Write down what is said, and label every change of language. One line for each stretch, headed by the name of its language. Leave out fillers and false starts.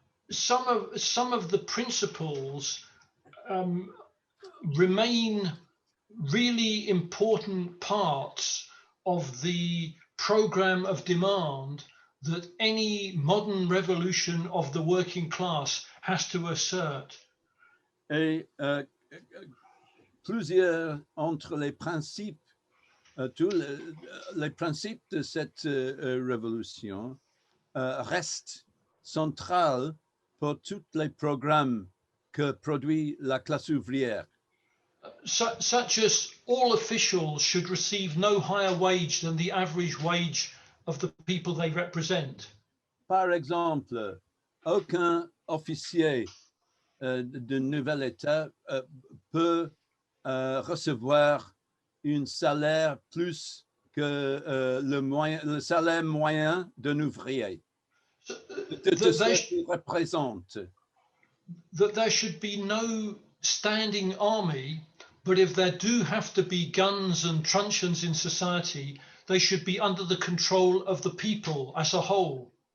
English: Some of the principles remain really important parts of the program of demand that any modern revolution of the working class has to assert.
French: Et plusieurs entre les principes, tous les principes de cette révolution restent centrales pour tous les programmes que produit la classe ouvrière.
English: Such as all officials should receive no higher wage than the average wage of the people they represent.
French: Par exemple, aucun officier de nouvel État peut recevoir un salaire plus que le salaire moyen d'un ouvrier. De ce qu'il représente.
English: That there should be no standing army, but if there do have to be guns and truncheons in society, they should be under the control of the people as a whole.